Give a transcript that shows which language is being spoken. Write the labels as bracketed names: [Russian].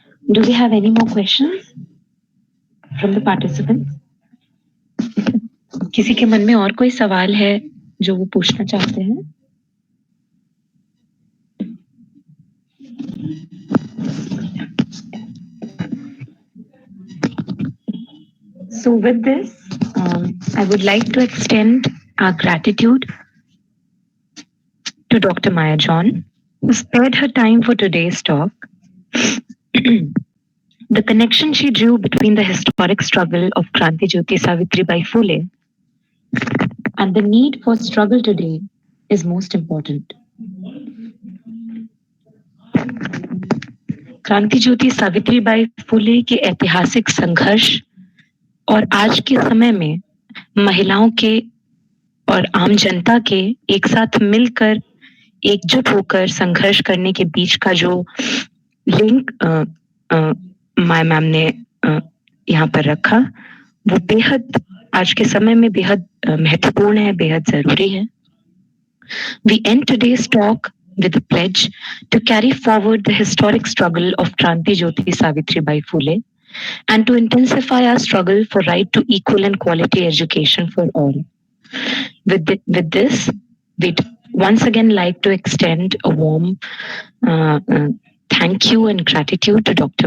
[English] Do we have any more questions from the participants? [Hindi] किसी के मन में और कोई सवाल है जो वो पूछना चाहते हैं? [English] So with this, I would like to extend our gratitude to Dr. Maya John, who spared her time for today's talk. The connection she drew between the historic struggle of Krantijyoti Savitribai Phule and the need for struggle today is most important. [Hindi] Krantijyoti Savitribai Phule के ऐतिहासिक संघर्ष और आज के समय में महिलाओं के और आम जनता के एक साथ मिलकर एकजुट होकर संघर्ष करने के बीच का जो लिंक माय मैम ने यहाँ पर रखा, वो बेहद आज के समय में बेहद महत्वपूर्ण है, बेहद जरूरी है। [English] We end today's talk with a pledge to carry forward the historic struggle of Krantijyoti Savitribai Phule and to intensify our struggle for right to equal and quality education for all. With this, we'd once again like to extend a warm uh, uh, thank you and gratitude to Dr.